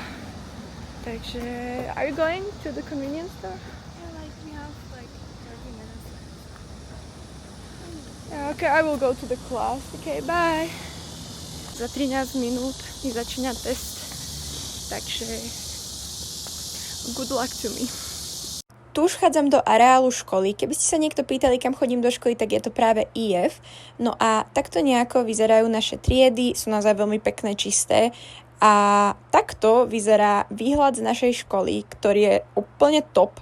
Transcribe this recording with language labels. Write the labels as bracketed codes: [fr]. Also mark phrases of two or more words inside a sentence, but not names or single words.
[sk] Takže, [en] are you going to the convenience store? Yeah, like we have like 30 minutes left. Yeah, okay, I will go to the class. Okay, bye. [sk] Za 13 minút mi začína test. Takže, [en] good luck to me. [sk] Tu už chádzam do areálu školy. Keby ste sa niekto pýtali, kam chodím do školy, tak je to práve IF. No a takto nejako vyzerajú naše triedy, sú naozaj veľmi pekné, čisté. A takto vyzerá výhľad z našej školy, ktorý je úplne top.